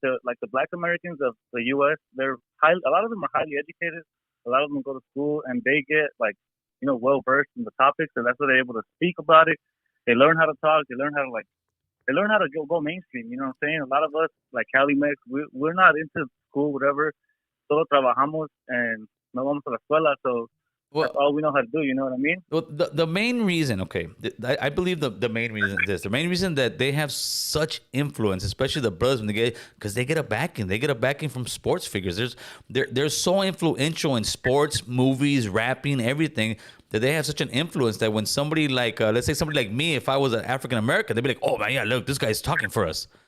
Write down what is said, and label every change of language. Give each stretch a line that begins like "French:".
English: Like the Black Americans of the U.S., a lot of them are highly educated. A lot of them go to school and they get well versed in the topics, and that's why they're able to speak about it. They learn how to talk. They learn how to go mainstream. You know what I'm saying? A lot of us, like Cali Mex, we're not into school, whatever.
Spanish: Solo trabajamos and no vamos a la escuela, so.
English: Well, that's all we know how to do, you know what I mean? Well, the main reason, I believe the main reason is this. The main reason that they have such influence, especially the brothers, because they get a backing. They get a backing from sports figures. They're so influential in sports, movies, rapping, everything, that they have such an influence that when somebody like, let's say somebody like me, if I was an African American, they'd be like, oh man, yeah, look, this guy's talking for us.